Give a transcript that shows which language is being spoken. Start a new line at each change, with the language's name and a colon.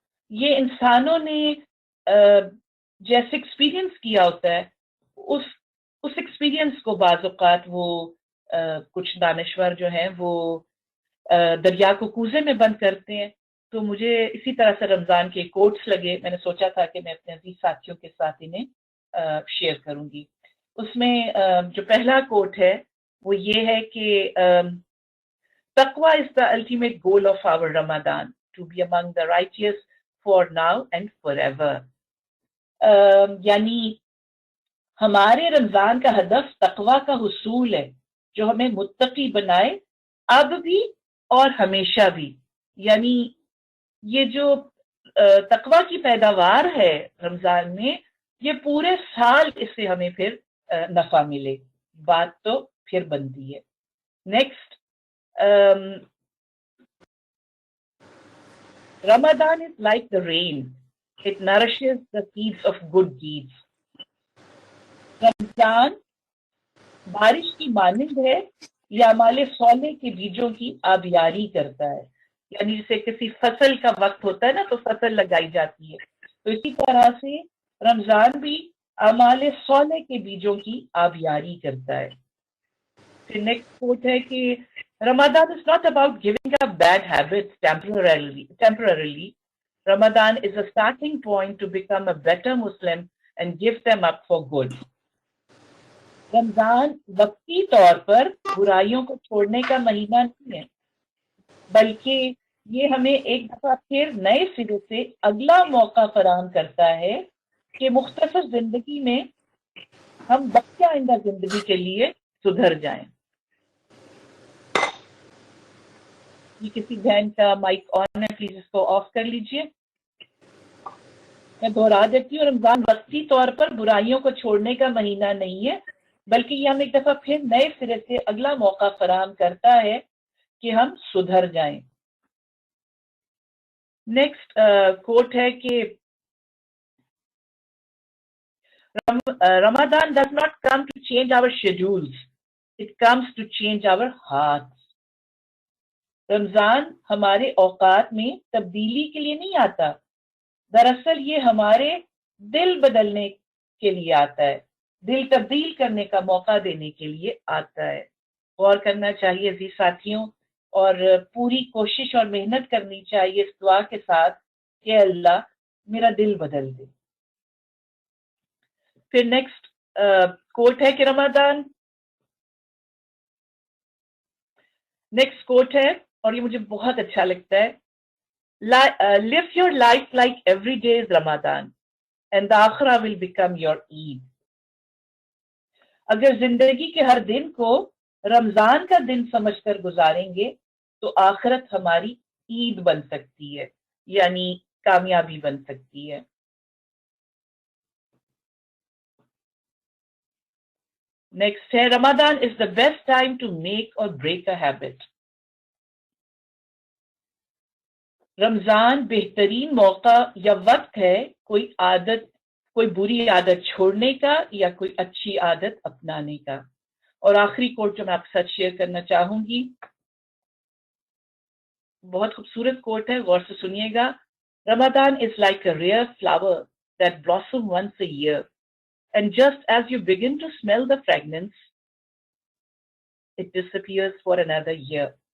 Urdu: یہ انسانوں نے جیسے ایکسپیرینس کیا ہوتا ہے اس ایکسپیرینس کو بعض اوقات وہ کچھ دانشور جو ہیں وہ دریا کو کوزے میں بند کرتے ہیں. تو مجھے اسی طرح سے رمضان کے کوٹس لگے، میں نے سوچا تھا کہ میں اپنے عزیز ساتھیوں کے ساتھ انہیں شیئر کروں گی. اس میں جو پہلا کوٹ ہے وہ یہ ہے کہ تقوی
English: is the ultimate goal of our Ramadan, to be among the righteous for now and forever.
Urdu: یعنی ہمارے رمضان کا ہدف تقوی کا حصول ہے جو ہمیں متقی بنائے اب بھی اور ہمیشہ بھی. یعنی یہ جو تقوی کی پیداوار ہے رمضان میں، یہ پورے سال اس سے ہمیں پھر نفع ملے. بات تو پھر بنتی ہے.
English: Next, Ramadan is like the rain. It nourishes the seeds of good deeds.
Urdu: رمضان بارش کی مانند ہے یا اعمال صالح کے بیجوں کی آبیاری کرتا ہے. یعنی جیسے کسی فصل کا وقت ہوتا ہے نا تو فصل لگائی جاتی ہے، تو اسی طرح سے رمضان بھی اعمال صالح کے بیجوں کی آبیاری کرتا ہے. پھر نیکسٹ کوٹ ہے کہ
English: Ramadan is not about giving up bad habits temporarily. Ramadan is a starting point to become a better Muslim and give them up for good.
Urdu: رمضان وقتی طور پر برائیوں کو چھوڑنے کا مہینہ نہیں ہے، بلکہ یہ ہمیں ایک دفعہ پھر نئے سرے سے اگلا موقع فراہم کرتا ہے کہ مختصر زندگی میں ہم باقی آئندہ زندگی کے لیے سدھر جائیں. یہ کسی بہن کا مائک آن ہے، پلیز اس کو آف کر لیجئے. میں دہرا دیتی ہوں، رمضان وقتی طور پر برائیوں کو چھوڑنے کا مہینہ نہیں ہے، بلکہ یہ ہم ایک دفعہ پھر نئے سرے سے اگلا موقع فراہم کرتا ہے کہ ہم سدھر جائیں. نیکسٹ کوٹ ہے کہ
English: Ramadan does not come to change our schedules. It comes to change our hearts.
Urdu: رمضان ہمارے اوقات میں تبدیلی کے لیے نہیں آتا، دراصل یہ ہمارے دل بدلنے کے لیے آتا ہے، دل تبدیل کرنے کا موقع دینے کے لیے آتا ہے. غور کرنا چاہیے عزیز ساتھیوں، اور پوری کوشش اور محنت کرنی چاہیے اس دعا کے ساتھ کہ اللہ میرا دل بدل دے. پھر نیکسٹ کوٹ ہے کہ نیکسٹ کوٹ ہے اور یہ مجھے بہت اچھا لگتا ہے،
English: live your life like every day is Ramadan and the akhirah will become your Eid.
Urdu: اگر زندگی کے ہر دن کو رمضان کا دن سمجھ کر گزاریں گے تو آخرت ہماری عید بن سکتی ہے، یعنی کامیابی بن سکتی ہے.
English: Next ہے Ramadan is the best time to make or break a habit.
Urdu: رمضان بہترین موقع یا وقت ہے کوئی بری عادت چھوڑنے کا یا کوئی اچھی عادت اپنانے کا. اور آخری کوٹ جو میں آپ کے ساتھ شیئر کرنا چاہوں گی، بہت خوبصورت کوٹ ہے، غور سے سنیے گا.
English: Ramadan is like a rare flower that blossoms once a year, and just as you begin to smell the fragrance, it disappears for another year.